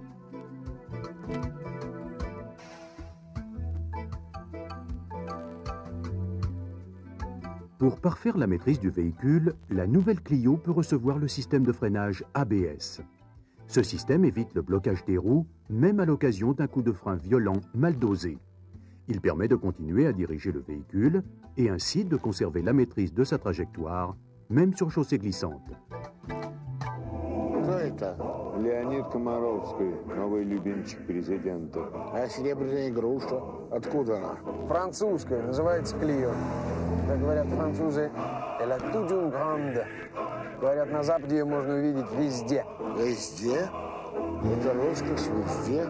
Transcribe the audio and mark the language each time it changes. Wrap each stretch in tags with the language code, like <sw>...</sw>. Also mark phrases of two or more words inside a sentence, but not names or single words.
<fr>Pour parfaire la maîtrise du véhicule, la nouvelle Clio peut recevoir le système de freinage ABS. Ce système évite le blocage des roues, même à l'occasion d'un coup de frein violent mal dosé. Il permet de continuer à diriger le véhicule et ainsi de conserver la maîtrise de sa trajectoire, même sur chaussée glissante.</fr> <ru>Кто это? Леонид Комаровский, новый любимчик президента. А серебряная игрушка? Откуда она? Французская, называется Клио. Как говорят французы,</ru> <fr>elle a toute une grande.</fr> <ru>Говорят, на Западе ее можно увидеть везде. Везде? Это роскошь везде?</ru>